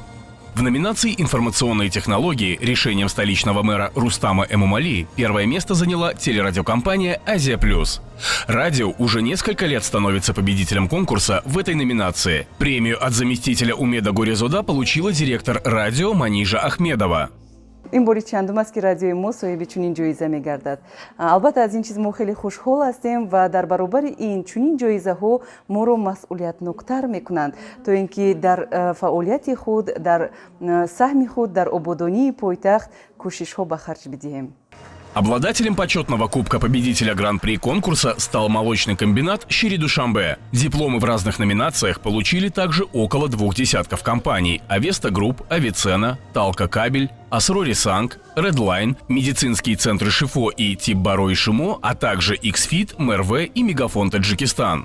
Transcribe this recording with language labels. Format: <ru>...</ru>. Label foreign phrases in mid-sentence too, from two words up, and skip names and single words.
<ru>В номинации «Информационные технологии» решением столичного мэра Рустама Эмомали первое место заняла телерадиокомпания «Азия Плюс». Радио уже несколько лет становится победителем конкурса в этой номинации. Премию от заместителя Умеда Горезода получила директор радио Манижа Ахмедова.</ru> <tg>این باری چندم است که رادیوی ما صاحب چنین جایزه می‌گردد. البته از این چیز ما خیلی خوشحال هستیم و در برابر این چنین جایزه ها ما رو مسئولیت‌ناک‌تر می‌کنند تا اینکه در فعالیت خود در سهم خود در آبادانی پایتخت کوشش‌ها به خرج بدهیم.</tg> <ru>Обладателем почетного кубка победителя гран-при конкурса стал молочный комбинат «Шири Душанбе». Дипломы в разных номинациях получили также около 2 десятков компаний: Авеста Групп, Авицена, Талка Кабель, Асрори Санг, Редлайн, медицинские центры Шифо и Тиббаро и Шимо, а также Иксфит, МРВ и Мегафон Таджикистан.</ru>